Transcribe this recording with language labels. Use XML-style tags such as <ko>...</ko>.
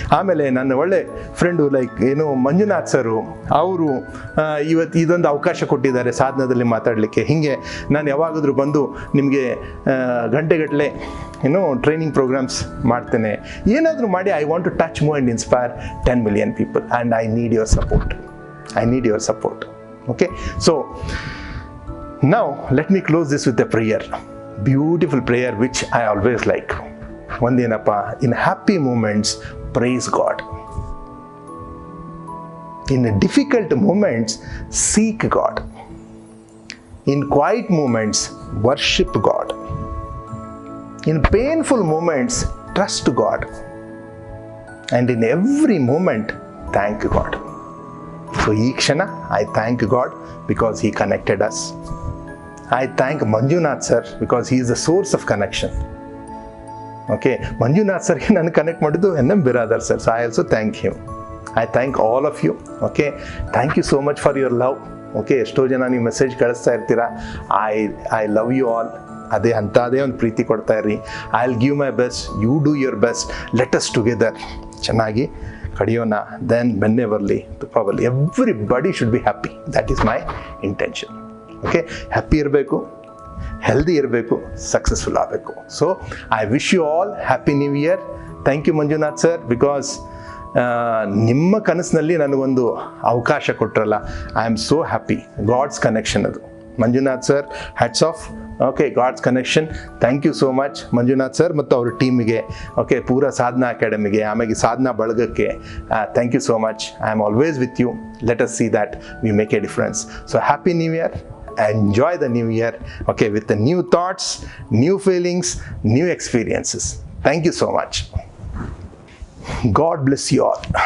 <kn>ಆಮೇಲೆ ನನ್ನ ಒಳ್ಳೆ ಫ್ರೆಂಡು ಮಂಜುನಾಥ್ ಸರು, ಅವರು ಇವತ್ತು ಇದೊಂದು ಅವಕಾಶ ಕೊಟ್ಟಿದ್ದಾರೆ ಸಾಧನದಲ್ಲಿ ಮಾತಾಡಲಿಕ್ಕೆ. ಹೀಗೆ ನಾನು ಯಾವಾಗಾದರೂ ಬಂದು ನಿಮಗೆ ಗಂಟೆಗಟ್ಟಲೆ ಟ್ರೈನಿಂಗ್ ಪ್ರೋಗ್ರಾಮ್ಸ್ ಮಾಡ್ತೇನೆ. ಏನಾದರೂ ಮಾಡಿ</kn> <en>I want to touch, move and inspire 10 million people and I need your support. I need your support. Okay, so now let me close this with a prayer, beautiful prayer which I always like. Ondenappa, in happy moments praise God, in difficult moments seek God, in quiet moments worship God, in painful moments trust God, and in every moment thank God. So</en> <kn>ಈ ಕ್ಷಣ</kn> <en>I thank God because He connected us. I thank Manjunath sir because He is the source of connection. Okay, Manjunath sir ಗೆ</en> <kn>ನಾನು connect ಮಾಡಿದ್ದು</kn> <en>NM Biradar sir. So I also thank him. I thank all of you. Okay, thank you so much for your love.</en> <kn>Okay, ಎಷ್ಟೋ ಜನ ನೀವು message ಕಳಿಸ್ತಾ ಇರ್ತೀರಾ.</kn> <en>I love you all.</en> <kn>ಅದೇ ಒಂದು ಪ್ರೀತಿ ಕೊಡ್ತಾ ಇರ್ರಿ.</kn> <en>I'll give my best, you do your best. Let us together</en> <kn>ಚೆನ್ನಾಗಿ ಕಡಿಯೋಣ. ದೆನ್ ಬೆನ್ನೆ ಬರಲಿ, ತುಪ್ಪ ಬರಲಿ.</kn> <en>Everybody should be happy. That is my intention.</en> <kn>Okay, happy ಇರಬೇಕು, ಹೆಲ್ದಿ ಇರಬೇಕು, ಸಕ್ಸಸ್ಫುಲ್ ಆಗಬೇಕು.</kn> <en>So I wish you all happy new year. Thank you Manjunath sir, because</en> <kn>ನಿಮ್ಮ ಕನಸಿನಲ್ಲಿ ನನಗೊಂದು ಅವಕಾಶ ಕೊಟ್ಟರಲ್ಲ.</kn> <en>I am so happy. God's connection</en> <kn>ಅದು.</kn> <en>Manjunath sir, hats off. Okay, God's connection. Thank you so much</en> <kn>Manjunath sir ಮತ್ತು ಅವ್ರ ಟೀಮಿಗೆ, okay, ಪೂರ ಸಾಧನಾ ಅಕಾಡೆಮಿಗೆ, ಆಮೇಲೆ ಸಾಧನಾ ಬಳಗಕ್ಕೆ thank you so much.</kn> <en>I am always with you. Let us see that we make a difference. So happy new year. Enjoy the new year, okay, with the new thoughts, new feelings, new experiences. Thank you so much. God bless you all.</en>